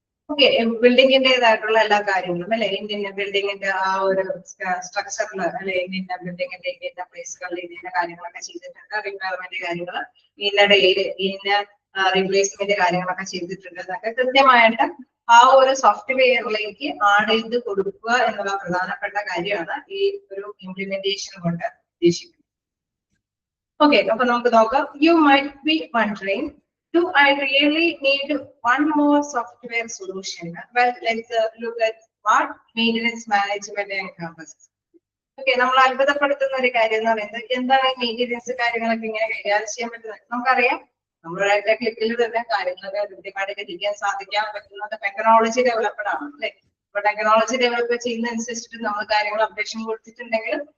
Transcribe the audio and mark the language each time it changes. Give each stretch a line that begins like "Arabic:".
Malayalam: Okay, ബിൽഡിങ്ങിന്റേതായിട്ടുള്ള എല്ലാ കാര്യങ്ങളും അല്ലെ ഇന്ന ബിൽഡിങ്ങിന്റെ ആ ഒരു സ്ട്രക്ചറിൽ അല്ലെ ഇന്ന ബിൽഡിങ്ങിന്റെ ഇന്ന പ്ലേസുകളിൽ ഇന്ന കാര്യങ്ങളൊക്കെ ചെയ്തിട്ടുണ്ട്, റിക്വയർമെന്റ് കാര്യങ്ങൾ ഇന്ന ഡേയില് ഇന്ന റീപ്ലേസ്മെന്റ് കാര്യങ്ങളൊക്കെ ചെയ്തിട്ടുണ്ട് എന്നൊക്കെ കൃത്യമായിട്ട് ആ ഒരു സോഫ്റ്റ്വെയറിലേക്ക് ആഡ് ചെയ്ത് കൊടുക്കുക എന്നുള്ള പ്രധാനപ്പെട്ട കാര്യമാണ് ഈ ഒരു ഇംപ്ലിമെന്റേഷൻ കൊണ്ട് ഉദ്ദേശിക്കുന്നത്. ഓക്കെ, അപ്പൊ നമുക്ക് നോക്കാം.
English: You might be wondering, do I really need one more software solution? Well, let's look at what maintenance management encompasses.
Malayalam: Okay, നമ്മൾ അത്ഭുതപ്പെടുത്തുന്ന ഒരു കാര്യം എന്ന് പറയുന്നത് എന്താണ് ഈ മെയിൻ്റെനൻസ് കാര്യങ്ങളൊക്കെ ഇങ്ങനെ കൈകാര്യം ചെയ്യാൻ പറ്റുന്നത്? നമുക്കറിയാം നമ്മുടെ ക്ലിക്കിൽ തന്നെ കാര്യങ്ങളൊക്കെ കൃത്യമായിട്ട് ചെയ്യാൻ സാധിക്കാൻ പറ്റുന്നത് ടെക്നോളജി ഡെവലപ്ഡ് ആണ് അല്ലെ. അപ്പൊ ടെക്നോളജി ഡെവലപ്പ് ചെയ്യുന്നതനുസരിച്ചിട്ട് നമ്മൾ കാര്യങ്ങൾ അപ്ഡേഷൻ കൊടുത്തിട്ടുണ്ടെങ്കിൽ